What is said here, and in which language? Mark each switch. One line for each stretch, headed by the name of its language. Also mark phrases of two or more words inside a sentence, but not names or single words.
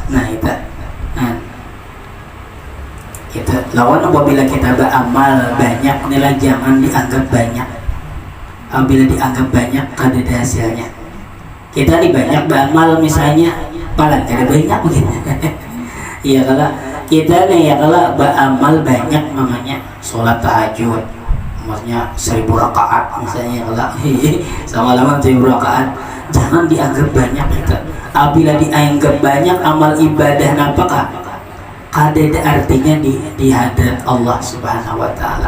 Indonesian: Nah itu lawan apabila kita beramal banyak nilai, jangan dianggap banyak. Apabila dianggap banyak ada hasilnya. Kita banyak beramal misalnya paling kada banyak begitu. Iya kalau kita nih ya kalau beramal banyak namanya sholat tahajud, maksudnya 1000 rakaat misalnya, kalau sama lama 1000 rakaat, jangan dianggap banyak kita. Apabila dianggap banyak amal ibadah apakah ada artinya di hadirat Allah
Arabic: سبحانه وتعالى.